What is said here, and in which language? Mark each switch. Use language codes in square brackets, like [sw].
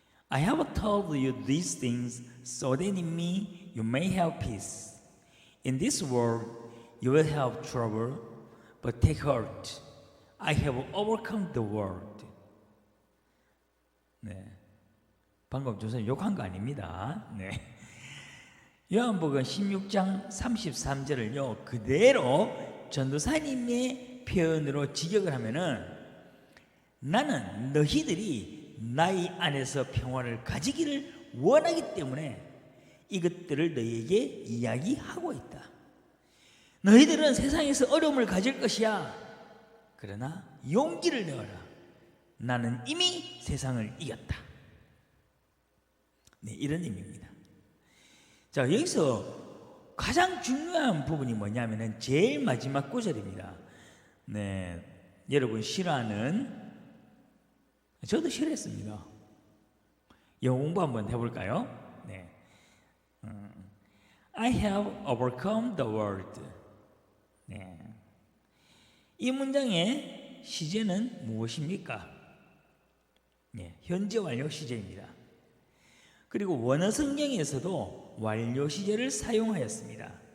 [en] I have told you these things so that in me you may have peace. In this world you will have trouble, but take heart. I have overcome the world. [ko] 네, 방금 조선 욕한 거 아닙니다. 네. 요한복음 16장 33절을요 그대로 전도사님의 표현으로 직역을 하면은, 나는 너희들이 나의 안에서 평화를 가지기를 원하기 때문에 이것들을 너희에게 이야기하고 있다. 너희들은 세상에서 어려움을 가질 것이야. 그러나 용기를 내어라. 나는 이미 세상을 이겼다. 네, 이런 의미입니다. 자, 여기서 가장 중요한 부분이 뭐냐면은 제일 마지막 구절입니다. 네, 여러분 싫어하는, 저도 싫어했습니다. 영어 공부 한번 해볼까요? [en] 네, I have overcome the world. [ko] 네, 이 문장의 시제는 무엇입니까? 네, 현재 완료 시제입니다. 그리고 원어 성경에서도 완료 시제를 사용하였습니다.